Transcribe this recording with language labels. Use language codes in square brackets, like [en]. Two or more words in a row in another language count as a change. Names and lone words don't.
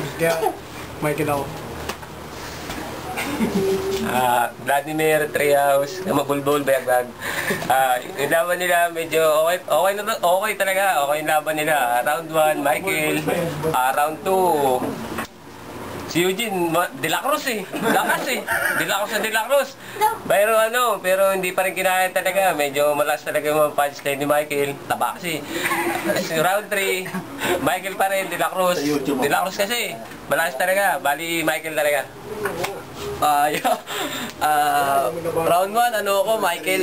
[tl] Kaya, Michael ako. Vladimir Treehouse, Mabulbul, Bayagbag. Yung laban nila medyo okay talaga. Okay yung laban nila. Round 1, Michael. Round 2, si Eugene, De La Cruz eh. Lakas eh. De La Cruz na De La Cruz. Pero hindi pa rin kinaya talaga. Medyo malas talaga yung punchline ni Michael. Taba kasi. Round 3, Michael pa rin, De La Cruz. De La Cruz kasi. Malas talaga. Bali, Michael talaga. Round 1, ako, Michael.